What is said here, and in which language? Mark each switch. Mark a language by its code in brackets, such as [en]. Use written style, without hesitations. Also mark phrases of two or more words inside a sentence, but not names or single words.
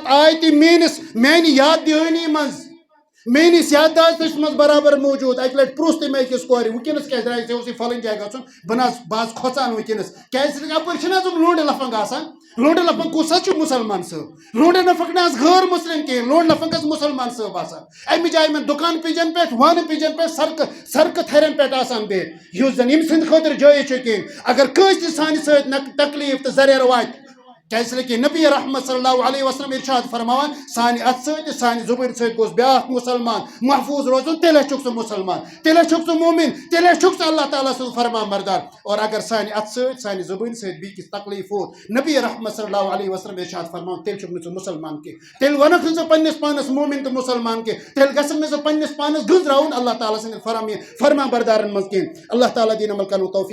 [ks] آئے تہ میانہ یاد دہانی مز میانس یادداشتس مز برابر موجود اک لٹ پروس تہ میں أکس کورِ ونکس کیا درائے ژےٚ اوسُے فلٲنۍ جایہِ گژھُن بہٕ باز کھۄژان ونکس کیازِ اپٲرۍ چھِنہٕ حظ یِم لونڈٕ لفنگ آسان لونڈٕ لفنگ کُس حظ چھُ مُسلمان صٲب لونڈٕ لفنگ نہ حظ غٲر مسلم کینٛہہ لونڈٕ لفنگ حظ مُسلمان صٲب آسان امہِ جایہِ یِمن دُکان پیجن پٮ۪ٹھ وانہٕ پیجن پٮ۪ٹھ سڑکہٕ تھرٮ۪ن پٮ۪ٹھ آسان بِہِتھ یُس زن ییٚمہِ سٕنٛدِ خٲطرٕ جٲیز چھُ کینٛہہ اگر کٲنٛسہِ تہِ سانہِ سۭتۍ تکلیٖف تہٕ زریر واتہِ کیا [ur] اس لیے کہ [ks] نبی رحمت [ar] صلی اللہ علیہ وسلم [ks] ارشاد فرماوان سانہ ات ست سانہ زبان ست گوس بیاکھ مسلمان محفوظ روزن تیلے چھُکھ سُہ مسلمان تیلے چھُکھ سُہ مومن تیلے چھُکھ سُہ اللہ تعالیٰ سُنٛد فرمان بردار [ur] اور اگر [ks] سانہ ات ست سانہ زبان ست بیکس تکلیف ووت نبی رحمت [ar] صلی اللہ علیہ وسلم [ks] ارشاد فرماوان تیل چھُکھ نہٕ ژٕ مسلمان کی تیل ونکھ نہٕ ژٕ پننس پانس مومن تو مسلمان کی تیل گژھکھ نہٕ ژٕ پننس پانس گنزراوُن اللہ تعالیٰ سٕنٛدِ فرمان بردارن منٛز کینٛہہ اللہ تعالیٰ دین عمل کرنُک توفیق